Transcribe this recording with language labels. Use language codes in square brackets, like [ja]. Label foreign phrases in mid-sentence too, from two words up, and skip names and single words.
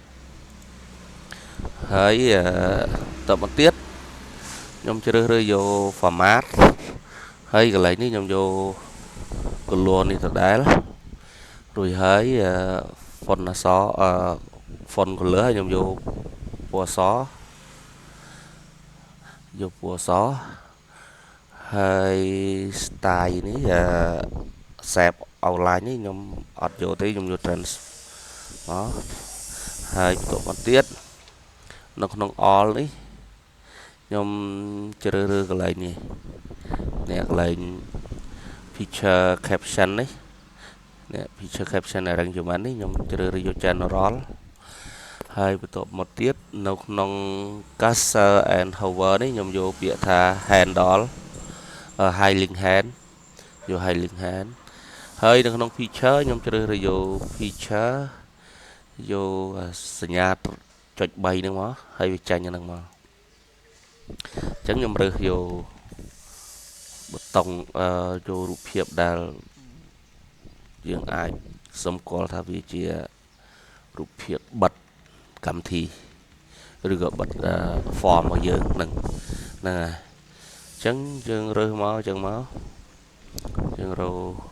[km] ហើយបន្តមកទៀតខ្ញុំជ្រើសរើសយក format ហើយកន្លែងនេះខ្ញុំយក color នេះដដែលរួចហើយ font អក្សរ [en] font color [km] ហើយខ្ញុំយកពណ៌អក្សរហើយ style នេះ [en] save outline [km] នេះខ្ញុំអ ត់យកទេខ្ញុំយក trans មកហើយបន្តមកទៀតនៅក្នុង all នេះខ្ញុំជ្រើសរើសកន្លែងនេះកន្លែង [en] picture caption [km] នេះ [en] picture caption [km] arrangement នេះខ្ញុំជ្រើសរើសយក general ហើយបន្តមកទៀតនៅក្នុង [en] cursor and hover [km] នេះខ្ញុំយកពាក្យថា handle [en] highlight hand [km] យក [en] highlight hand [km] ហើយនៅក្នុង picture ខ្ញុំជ្រើសរើសយក picture យកស ញ្ញាចុច3ហ្នឹងមកហើយវាចាញ់ហ្នឹងមកអញ្ចឹងខ្ញុំរើសយកប៊ូតុងយករូបភាពដែលយើងអាចសម្គាល់ថាវាជារូបភាពបិទកម្មវិធីឬក៏បិទ form របស់យើងហ្នឹងហើយអញ្ចឹងយើងរើសមកអញ្ចឹងមកយើងរក